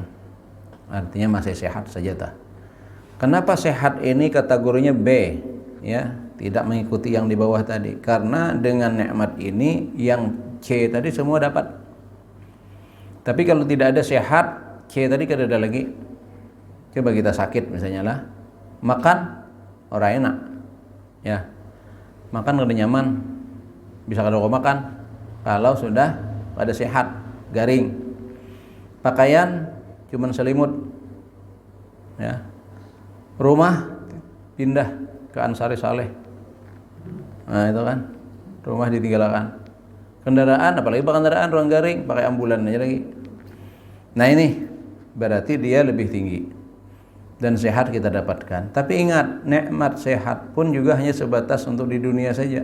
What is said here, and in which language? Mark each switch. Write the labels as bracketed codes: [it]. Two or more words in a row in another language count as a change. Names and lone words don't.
[id] Artinya masih sehat saja tah. Kenapa sehat ini kategorinya B? Ya, tidak mengikuti yang di bawah tadi, karena dengan nikmat ini yang C tadi semua dapat. Tapi kalau tidak ada sehat, [bjn] C tadi kada ada lagi. Coba kita sakit misalnya lah, makan orang enak, ya makan kada nyaman, bisa kada kau makan kalau sudah pada sehat, garing. [id] Pakaian cuman selimut, ya. Rumah pindah ke Ansari Saleh, nah itu kan rumah ditinggalkan. Kendaraan, apalagi kendaraan ruang garing, pakai ambulan aja lagi. Nah ini berarti dia lebih tinggi dan sehat kita dapatkan. Tapi ingat, nikmat sehat pun juga hanya sebatas untuk di dunia saja.